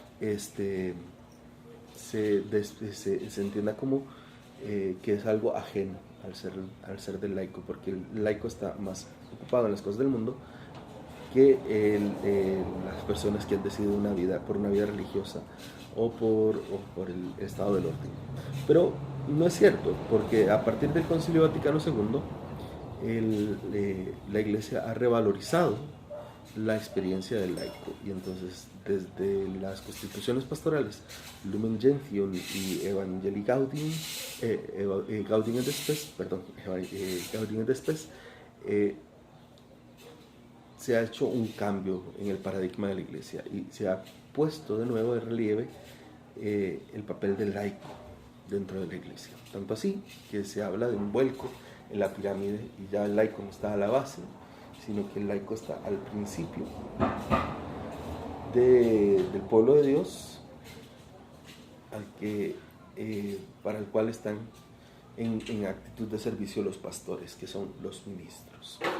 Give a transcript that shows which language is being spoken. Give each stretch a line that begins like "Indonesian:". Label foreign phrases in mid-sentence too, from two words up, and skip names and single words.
Spanish: se entienda como que es algo ajeno al ser del laico, porque el laico está más ocupado en las cosas del mundo que las personas que han decidido por una vida religiosa o por el estado del orden. Pero no es cierto, porque a partir del Concilio Vaticano II la Iglesia ha revalorizado la experiencia del laico, y entonces desde las constituciones pastorales Lumen Gentium y Evangelii Gaudium Gaudium et Spes, Gaudium et Spes, se ha hecho un cambio en el paradigma de la iglesia y se ha puesto de nuevo de relieve el papel del laico dentro de la iglesia. Tanto así que se habla de un vuelco en la pirámide y ya el laico no está a la base, sino que el laico está al principio del pueblo de Dios, para el cual están en actitud de servicio los pastores, que son los ministros.